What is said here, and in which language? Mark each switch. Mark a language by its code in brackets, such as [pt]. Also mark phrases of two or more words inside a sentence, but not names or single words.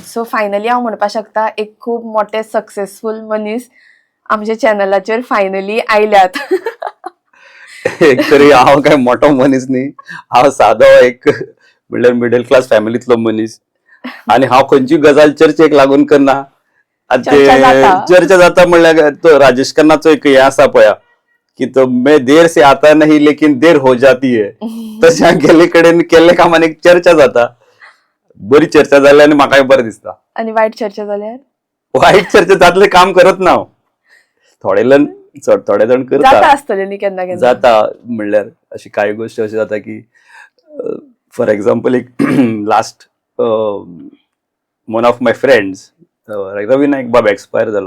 [en] so finally [kok] हांव म्हणपाक शकता एक खूब मोठे सक्सेसफूल मनीस आमच्या चॅनलाचेर फायनली आयल्यात. एक तरी हांव काय मोठो मनीस न्ही, हांव सादो एक म्हणल्यार [en] middle class [kok] फॅमिलींतलो मनीस. आनी हांव खंयची गजाल चर्चेक लागून करना. चर्चा जाता म्हणल्यार तो राजेश खन्नाचो एक हें आसा पळया की तो [hi] मैं देर से आता नहीं लेकिन देर हो जाती है. [kok] तशें गेले कडेन केल्ले कामान एक चर्चा जाता. बरी चर्चा जाल्यार आनी म्हाकाय बरें दिसता. आनी वायट चर्चा जाल्यार वायट चर्चा जातले काम करत ना हांव. थोडे जाण करता आसतले न्ही केन्ना केन्ना. जाता म्हणल्यार अशी कांय गोश्टी अशें जाता की [en] for example [kok] एक [en] last one of my friends [kok] रवी नायक बाब एक्सपायर जालो.